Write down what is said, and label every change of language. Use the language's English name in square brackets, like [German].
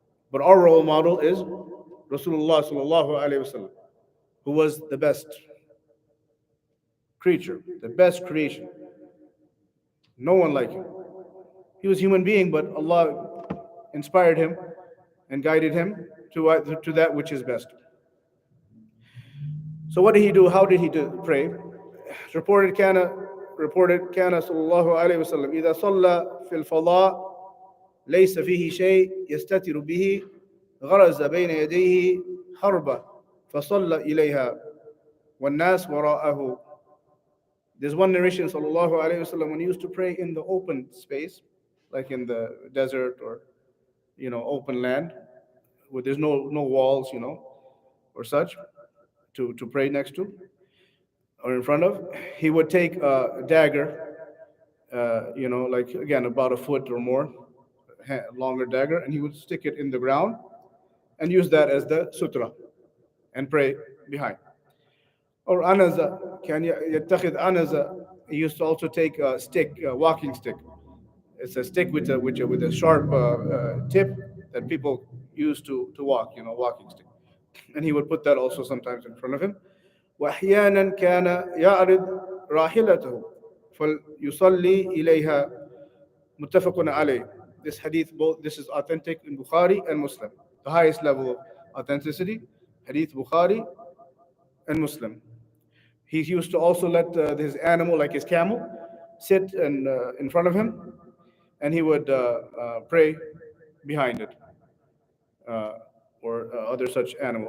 [English] But our role model is Rasulullah sallallahu alaihi wasallam, who was the best creature, the best creation. No one like him. He was a human being, but Allah inspired him and guided him to that which is best. So what did he do? How did he pray? It's reported [Arabic] كان صلى الله عليه وسلم إذا صلى في الفضاء ليس فيه شيء يستتر به غرز بين يديه حربة فصلى إليها والناس وراءه. [English] There's one narration, sallallahu alayhi wasallam, when he used to pray in the open space, like in the desert or open land, where there's no walls, or such, to pray next to or in front of. He would take a dagger, like again about a foot or more, longer dagger, and he would stick it in the ground and use that as the sutra and pray behind. Or anaza, [Arabic] can yattakhid anaza. [English] He used to also take a stick, a walking stick. It's a stick with a sharp tip that people use to walk, walking stick. And he would put that also sometimes in front of him. [Arabic] وأحيانا كان يعرض راحلته فليصلي إليها متفق عليه. [English] This hadith, this is authentic in Bukhari and Muslim. The highest level of authenticity, hadith Bukhari and Muslim. He used to also let his animal, like his camel, sit in front of him, and he would pray behind it, or other such animal.